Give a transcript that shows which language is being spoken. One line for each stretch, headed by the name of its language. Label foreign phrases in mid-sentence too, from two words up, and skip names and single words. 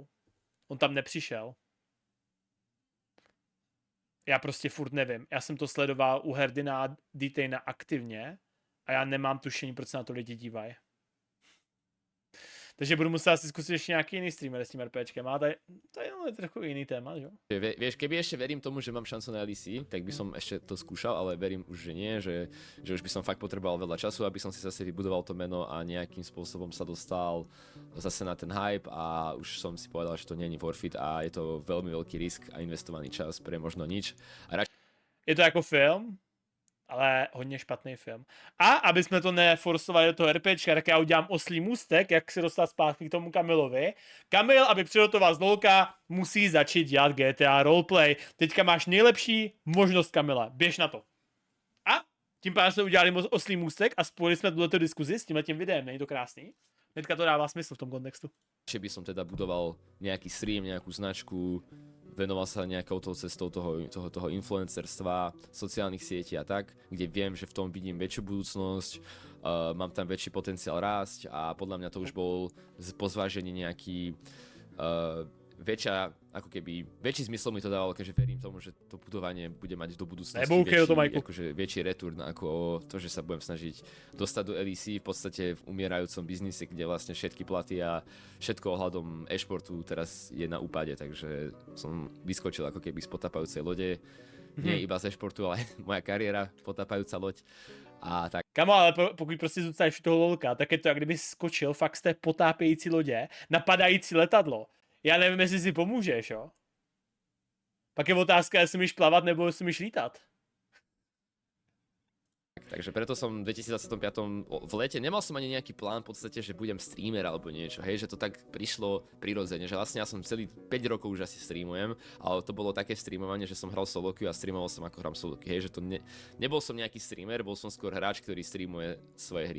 Czech: On tam nepřišel. Já prostě furt nevím. Já jsem to sledoval u Herdina a Detaina aktivně a já nemám tušení, proč se na to lidi dívají. Takže budu muset asi zkusit ještě nějaký jiný streamer s tím RPčkem, ale to je trochu jiný téma, že?
Slovak: Vieš, keby ešte verím tomu, že mám šancu na LEC, tak by som ešte to skúšal, ale verím už, že nie, že už by som fakt potreboval veľa času, aby som si zase vybudoval to meno a nejakým spôsobom sa dostal zase na ten hype a už som si povedal, že to nie je
English: worth it
Slovak: a je to veľmi veľký risk a investovaný čas pre možno nič.
Czech: Je to jako film, ale hodně špatný film. A aby jsme to neforsovali do toho RPčka, tak já udělám oslý můstek, jak se dostat zpátky k tomu Kamilovi. Kamil, aby přirotoval z lolka, musí začít dělat GTA roleplay. Teďka máš nejlepší možnost, Kamile. Běž na to. A Tím pádem jsme udělali oslý můstek a spojili jsme tuto diskuzi s tímhletím videem, není to krásný? Hnedka to dává smysl v tom kontextu.
Slovak: Či by som teda budoval nejaký stream, nejakú značku, venoval sa nejakou tou cestou toho influencerstva, sociálnych sietí a tak, kde viem, že v tom vidím väčšiu budúcnosť, mám tam väčší potenciál rásť a podľa mňa to už bol po zvážení nejaký väčší zmysel mi to dávalo, keďže verím tomu, že to budovanie bude mať do budúcnosti väčší return ako to, že sa budem snažiť dostať do LEC v podstate v umierajúcom biznise, kde vlastne všetky platy a všetko ohľadom e-športu teraz je na úpade, takže som vyskočil ako keby z potápajúcej lode, nie iba z e-športu, ale moja kariéra potápajúca loď. A tak.
Czech: Kamo, ale pokud prostě zůstaneš u toho lolka, tak je to, jak kdyby skočil fakt z té potápějící lodě na padající letadlo. Já nevím, jestli si pomůžeš, jo? Pak je otázka, jestli umíš plavat nebo jestli umíš lítat.
Slovak: Takže preto som v 2025 v lete nemal som ani nejaký plán v podstate, že budem streamer alebo niečo, hej, že to tak prišlo prirodzene, že vlastne ja som celý 5 rokov už asi streamujem, ale to bolo také streamovanie, že som hral
English: solo queue
Slovak: a streamoval som ako hram
English: solo queue,
Slovak: hej, že to nebol som nejaký streamer, bol som skôr hráč, ktorý streamuje svoje hry.